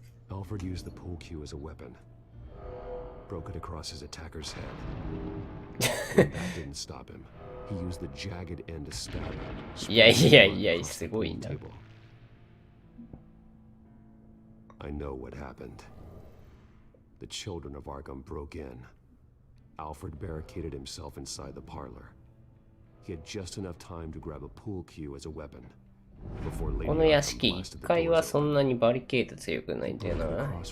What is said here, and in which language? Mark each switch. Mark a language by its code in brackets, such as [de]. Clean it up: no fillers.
[en] Alfred used the pool cue as a weapon. Broke it across his attacker's head. That didn't stop him. He used the jagged end to stab him. [ja] いやいやいや、すごいな。 [en] I know what happened. The children of Arkham broke in. Alfred barricaded himself inside the parlor. He had just enough time to grab a pool cue as a weapon. [ja] この屋敷1階はそんなにバリケード強くないんだよな。